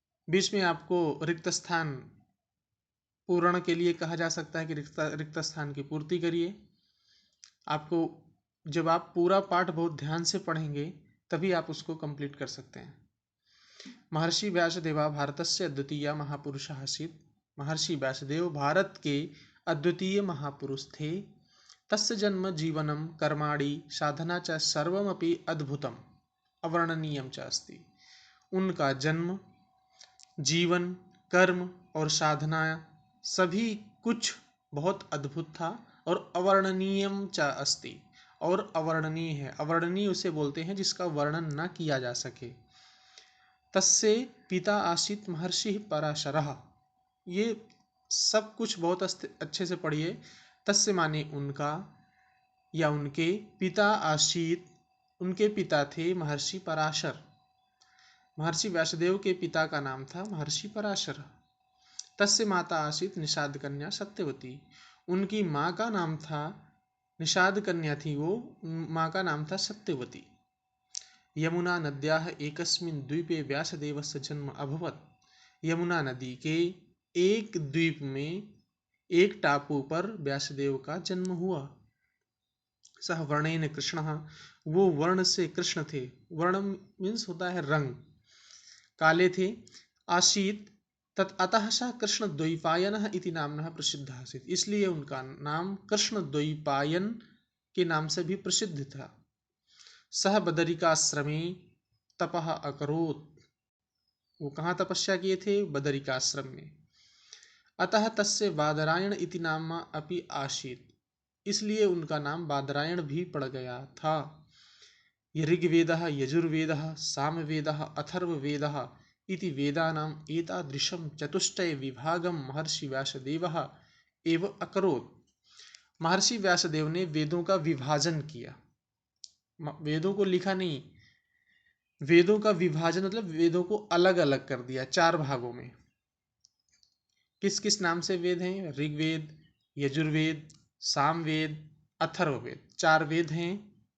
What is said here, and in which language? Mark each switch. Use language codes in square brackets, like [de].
[hi] बीच में आपको रिक्त स्थान पूर्ण के लिए कहा जा सकता है कि रिक्त स्थान की पूर्ति करिए। आपको जब आप पूरा पाठ बहुत ध्यान से पढ़ेंगे तभी आप उसको कंप्लीट कर सकते हैं। [sa] महर्षि व्यासदेव भारतस्य अद्वितीय महापुरुषः आसीत्। [hi] महर्षि व्यासदेव भारत के अद्वितीय महापुरुष थे। [sa] तस्य जन्म जीवनम कर्माणि साधना च सर्वमपि अद्भुतम अवर्णनीयम च अस्ति। [hi] उनका जन्म, जीवन, कर्म और साधना सभी कुछ बहुत अद्भुत था और [sa] अवर्णनीयम च अस्ति, [hi] और अवर्णनीय है। अवर्णनीय उसे बोलते हैं जिसका वर्णन न किया जा सके। [sa] तस्य पिता आसीत् महर्षि पराशरः। [hi] ये सब कुछ बहुत अच्छे से पढ़िए। तस्य माने उनका या उनके, [sa] पिता आसीत् [hi] उनके पिता थे महर्षि पराशर। महर्षि व्यासदेव के पिता का नाम था महर्षि पराशर। [sa] तस्य माता आसीत् निषाद कन्या सत्यवती। [hi] उनकी माँ का नाम था, निषाद कन्या थी वो, माँ का नाम था सत्यवती। [sa] यमुना नद्याः एकस्मिन् द्वीपे व्यासदेवस्य जन्म अभवत्। [hi] यमुना नदी के एक द्वीप में, एक टापू पर व्यासदेव का जन्म हुआ। [sa] सह वर्णेन कृष्णः, [hi] वो वर्ण से कृष्ण थे। वर्ण मीन्स होता है रंग, काले थे। [sa] आसीत् तत् अतः सः कृष्ण द्वैपायनः इति नाम्नः प्रसिद्धः आसीत्। [hi] इसलिए उनका नाम कृष्ण द्वैपायन के नाम से भी प्रसिद्ध था। [sa] सह बदरिकाश्रमे तपः अकरोत्। [hi] वो कहाँ तपस्या किए थे? बदरिकाश्रम में। [sa] अतः तस्य बादरायण इति नाम अपि आसीत्। [hi] इसलिए उनका नाम बादरायण भी पड़ गया था। [sa] ऋग्वेदः, यजुर्वेदः, सामवेदः, अथर्ववेदः इति वेदानाम् एतादृशं चतुष्टय विभागं महर्षि व्यासदेवः एव अकरोत्। [hi] महर्षि व्यासदेव ने वेदों का विभाजन किया। वेदों को लिखा नहीं, वेदों का विभाजन मतलब वेदों को अलग अलग कर दिया 4 भागों में। किस किस नाम से वेद हैं? ऋग्वेद, यजुर्वेद, सामवेद, अथर्ववेद, 4 वेद हैं।